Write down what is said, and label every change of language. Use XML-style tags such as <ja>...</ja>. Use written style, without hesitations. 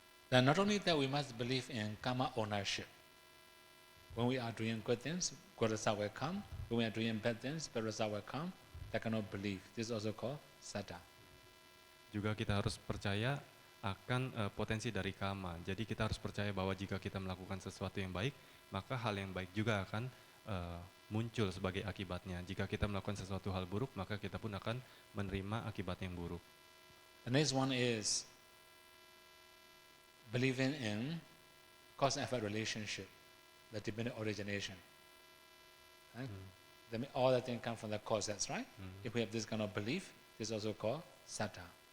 <en>Then not only that, we must believe in karma ownership. When we are doing good things, good result will come. When we are doing bad things, bad result will come. That cannot believe. This is also called saddha.</en> <id>Juga kita harus percaya akan potensi dari karma. Jadi kita harus percaya bahwa jika kita melakukan sesuatu yang baik, maka hal yang baik juga akan muncul sebagai akibatnya. Jika kita melakukan sesuatu hal buruk, maka kita pun akan menerima akibat yang buruk.</id> <en>The next one is believing in cause and effect relationship, the dependent origination. Right? That means all the things come from the cause, that's right. If we have this kind of belief, this is also called saddha.</en>